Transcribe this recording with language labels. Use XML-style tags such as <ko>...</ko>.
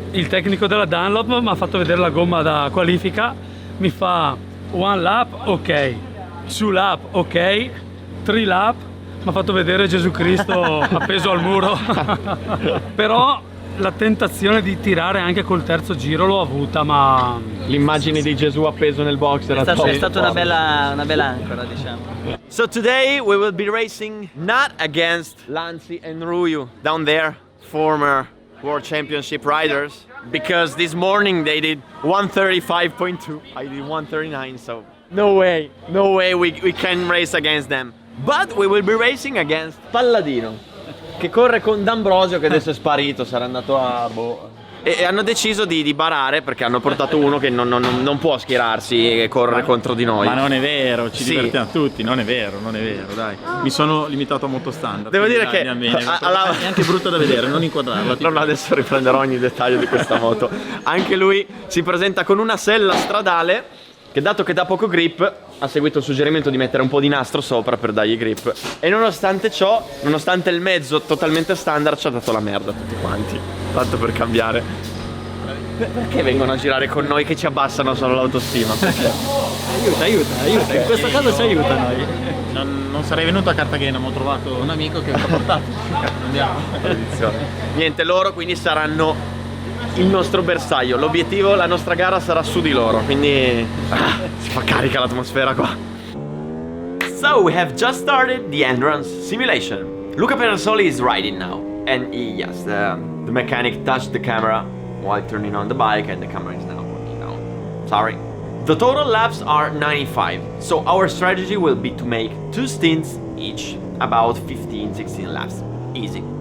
<it>Il tecnico della Dunlop mi ha fatto vedere la gomma da qualifica, mi fa</it> <en>one lap, ok, two lap, ok, three lap,</en> <it>mi ha fatto vedere Gesù Cristo appeso al muro. Però la tentazione di tirare anche col terzo giro l'ho avuta, ma l'immagine di Gesù appeso nel box era È stata una bella ancora, diciamo.</it> <en>So today we will be racing not against Lanzi and Ruyu down there, former World Championship riders, because this morning they did 135.2, I did 139, so no way we can race against them. But we will be racing against</en> <it>Palladino, che corre con D'Ambrosio, che adesso è sparito, sarà andato a e hanno deciso di barare perché hanno portato uno che non può schierarsi e correre contro di noi. Ma non è vero, ci Sì. divertiamo tutti, non è vero, dai. Mi sono limitato a moto standard. Devo dire che è anche brutto da vedere, non inquadrarla. No, adesso riprenderò ogni dettaglio di questa moto. Anche lui si presenta con una sella stradale che, dato che dà poco grip, ha seguito il suggerimento di mettere un po' di nastro sopra per dargli grip. E nonostante ciò, nonostante il mezzo totalmente standard, ci ha dato la merda a tutti quanti. Tanto per cambiare. Perché vengono a girare con noi che ci abbassano solo l'autostima? Aiuta, in questo caso ci aiuta noi. Non sarei venuto a Cartagena, ma ho trovato un amico che mi ha portato. Andiamo. Niente, loro quindi saranno il nostro bersaglio. L'obiettivo, la nostra gara sarà su di loro, quindi si fa carica l'atmosfera qua.</it> <en>So we have just started the endurance simulation. Luca Pedersoli is riding now, and yes, the mechanic touched the camera while turning on the bike, and the camera is now working now. Sorry. The total laps are 95, so our strategy will be to make 2 stints each, about 15-16 laps. Easy.</en>